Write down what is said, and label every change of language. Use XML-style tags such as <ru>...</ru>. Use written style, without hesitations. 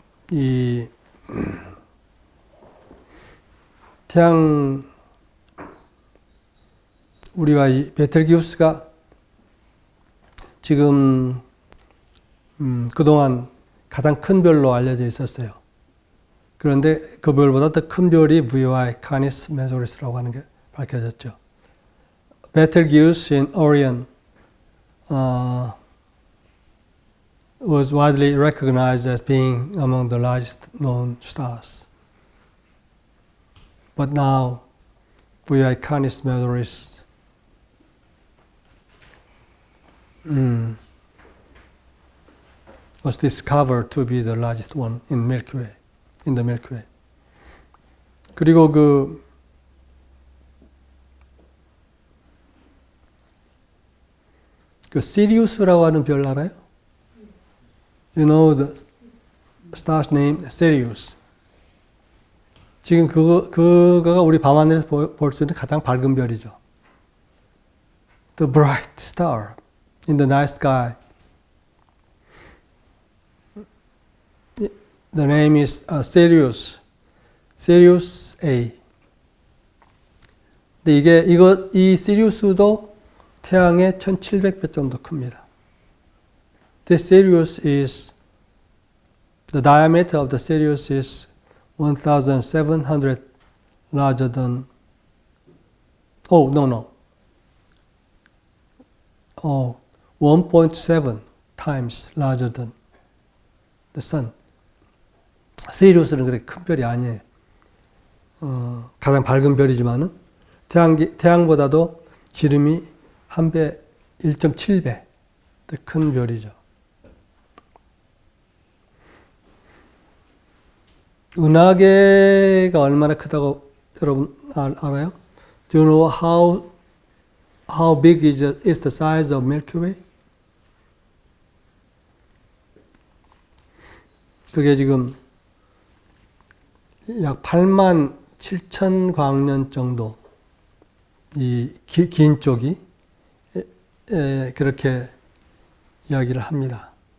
<ko>이 태양 우리가 이 베텔기우스가 지금 그동안 가장 큰 별로 알려져 있었어요. 그런데 그 별보다 더 큰 별이 VY 카니스 메조리스라고 하는 게 밝혀졌죠.</ko> <en>Betelgeuse in Orion was widely recognized as being among the largest known stars. But now, VI Canis Majoris was discovered to be the largest one in Milky Way, in the Milky Way.</en> <ko>그리고 그 시리우스라고 하는 별 알아요?</ko> <en>You know the star's name, Sirius.</en> <ko>지금 그거가 우리 밤하늘에서 볼 수 있는 가장 밝은 별이죠.</ko> <en>The bright star in the night sky. The name is Sirius. Sirius A.</en> <ko>근데 이 시리우스도 태양의 1700배 정도 큽니다.</ko> <en>This Sirius is, the diameter of the Sirius is 1,700 larger than, 1.7 times larger than the sun.</en> <ko>시리우스는 그렇게 큰 별이 아니에요. 가장 밝은 별이지만은 태양보다도 지름이 1.7배 더 큰 별이죠. 은하계가 얼마나 크다고 여러분 알아요?</ko> <en>Do you know how big is the size of Milky Way?</en> <ko>그게 지금 약 8만 7천 광년 정도 이 긴 쪽이 그렇게 이야기를 합니다.</ko>